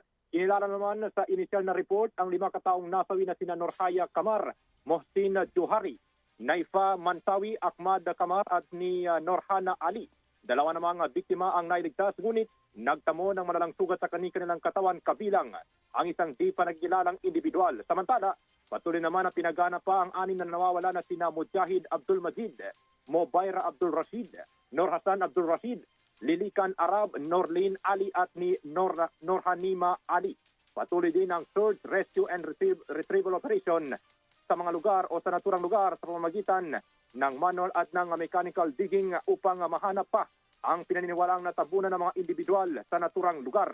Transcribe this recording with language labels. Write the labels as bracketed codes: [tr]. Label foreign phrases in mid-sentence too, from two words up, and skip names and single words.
[tl] Kinilala naman sa inisyal na report ang 5 kataong nasawi na sina Norhaya Kamar, Mohsin Johari, Naifa Mansawi, Ahmad Kamar at ni Norhana Ali. Dalawa namang biktima ang nailigtas ngunit nagtamo ng malalang sugat sa kanilang katawan kabilang ang isang di pa nagkilalang individual. Samantala, patuloy naman na pinagana pa ang 6 na nawawala na sina Mujahid Abdul Majid, Mobaira Abdul Rashid, Nur Hassan Abdul Rashid, Lilikan Arab, Norlin Ali at ni Norhanima Ali. Patuloy din ang [en] search, rescue and retrieval operation [tl] sa mga lugar o sa naturang lugar sa pamamagitan ng manual at ng [en] mechanical digging [tl] upang mahanap pa ang pinaniniwalaang natabunan ng mga individual sa naturang lugar.